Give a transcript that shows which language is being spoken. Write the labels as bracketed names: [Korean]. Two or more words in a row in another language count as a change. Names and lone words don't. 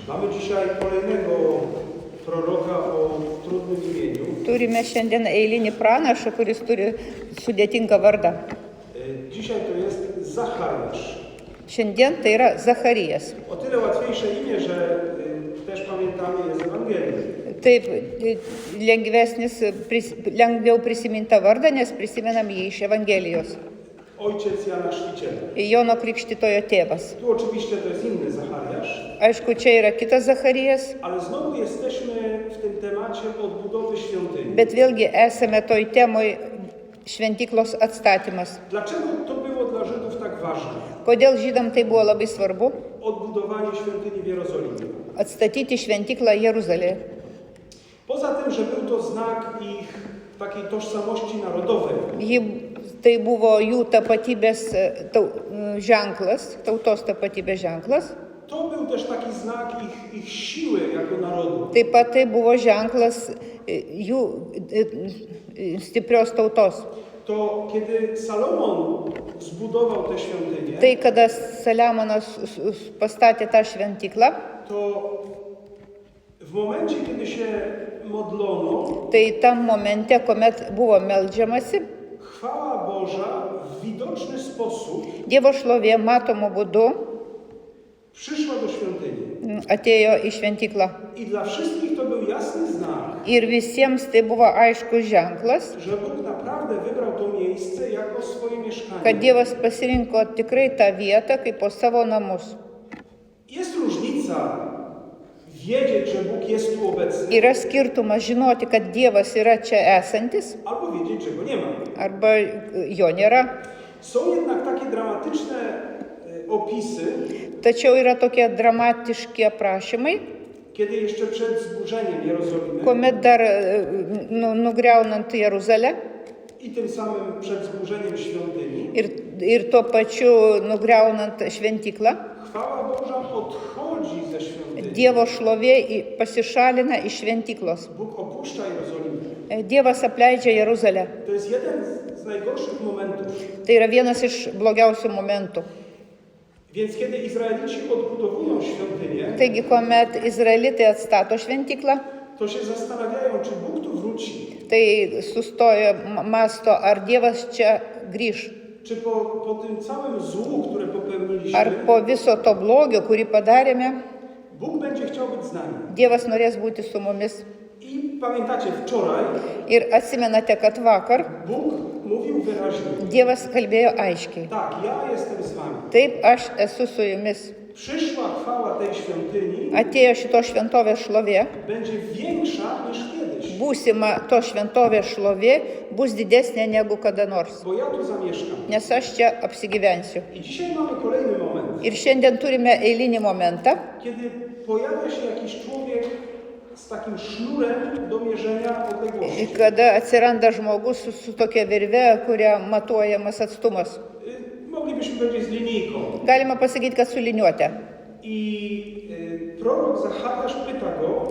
[Polish] Mamy dzisiaj kolejnego proroka o trudnym imieniu. [Lithuanian] Turime šiandien eilinį pranašą, kuris turi sudėtingą vardą. [Polish] Dzisiaj to jest Zachariasz. [Lithuanian] Šiandien tai yra Zacharijas. [Polish] O tyle łatwiejsze imię, że też pamiętamy jest Ewangelia. [Lithuanian] Taip, lengviau prisiminta vardą, nes prisimenam jį iš Evangelijos. [Polish] Ojciec Jana Chrzciciela. [Lithuanian] Jono Krikštytojo tėvas. [Polish] Tu oczywiście to jest inny Zachariasz. [Lithuanian] Aišku, čia yra kitas Zacharijas, [Polish] Ale znowu jesteśmy w tym temacie odbudowy świątyni. [Lithuanian] bet vėlgi esame toj temoj šventyklos atstatymas. [Polish] Dlaczego to było dla Żydów tak ważne? [Lithuanian] Kodėl žydam tai buvo labai svarbu? [Polish] Odbudowanie świątyni w Jerozolimie. [Lithuanian] Atstatyti šventyklą Jeruzalėje. [Polish] Poza tym, że był to znak ich takiej tożsamości narodowej, [Lithuanian] Tai buvo jų tapatybės ženklas, tautos tapatybės ženklas. [Polish] to był też taki znak ich siły jako narodu. [Lithuanian] Taip pat tai buvo ženklas jų stiprios tautos. [Polish] To kiedy Salomon zbudował tę świątynię, [Lithuanian] Tai kada Saliamonas pastatė tą šventyklą, [Polish] to w momencie, kiedy się modlono, [Lithuanian] tai tam momente, kuomet buvo meldžiamasi, [Polish] chwała Boża w widoczny sposób [Lithuanian] Dievo šlovė matomu būdu [Polish] przyszła do świątyni. [Lithuanian] atėjo į šventyklą. [Polish] I dla wszystkich to był jasny znak, [Lithuanian] Ir visiems tai buvo aiškus ženklas, [Polish] że Bóg naprawdę wybrał to miejsce jako swoje [Lithuanian] kad [Polish] mieszkanie. [Lithuanian] Dievas pasirinko tikrai tą vietą kaip po savo namus. [Polish] Jest różnica wiedzieć, że Bóg jest tu obecny, [Lithuanian] Yra skirtumas žinoti, kad Dievas yra čia esantis, [Polish] albo wiedzieć, że Go nie ma. [Lithuanian] arba jo nėra. [Polish] Są jednak takie dramatyczne opisy, [Lithuanian] Tačiau yra tokie dramatiški aprašymai, [Polish] kiedy jeszcze przed zburzeniem Jerozolimy [Lithuanian] kuomet dar nugriaunant Jeruzalę [Polish] i tym samym przed zburzeniem świątyni, [Lithuanian] ir tuo pačiu nugriaunant šventyklą, [Polish] chwała Boża odchodzi ze świątyni. [Lithuanian] Dievo šlovė pasišalina iš šventyklos. [Polish] Bóg opuszcza Jerozolimę. [Lithuanian] Dievas apleidžia Jeruzalę. [Polish] To jest jeden z najgorszych momentów. [Lithuanian] Tai yra vienas iš blogiausių momentų. [Polish] Więc kiedy Izraelici odbudowują świątynię, [Lithuanian] Taigi, kuomet izraelitai atstato šventyklą, [Polish] to się zastanawiają, czy Bóg tu wróci. [Lithuanian] tai sustoja masto, ar Dievas čia grįž. [Polish] Czy po tym całym złu, które popełniliśmy, [Lithuanian] Ar po viso to blogio, kurį padarėme, [Polish] Bóg będzie chciał być z nami. [Lithuanian] Dievas norės būti su mumis. [Polish] I pamiętacie, wczoraj [Lithuanian] Ir atsimenate, kad vakar [Polish] Bóg mówił wyraźnie, [Lithuanian] Dievas kalbėjo aiškiai. [Polish] tak, ja jestem z wami. [Lithuanian] Taip, aš esu su jumis. [Polish] Przyszła chwała tej świątyni [Lithuanian] Atėjo šito šventovės šlovė, [Polish] będzie większa niż kiedyś, [Lithuanian] būsima to šventovės šlovė bus didesnė negu kada nors, [Polish] bo ja tu zamieszkam. [Lithuanian] nes aš čia apsigyvensiu. [Polish] I dzisiaj mamy kolejny moment, [Lithuanian] Ir šiandien turime eilinį momentą, [Polish] kiedy pojawia się jakiś człowiek z takim sznurem do mierzenia odległości. [Lithuanian] kada atsiranda žmogus su tokia virve, kuria matuojamas atstumas. [Polish] Moglibyśmy powiedzieć z linijką. [Lithuanian] Galima pasakyti, kad su liniuote. [Polish] I prorok Zachariasz pyta go,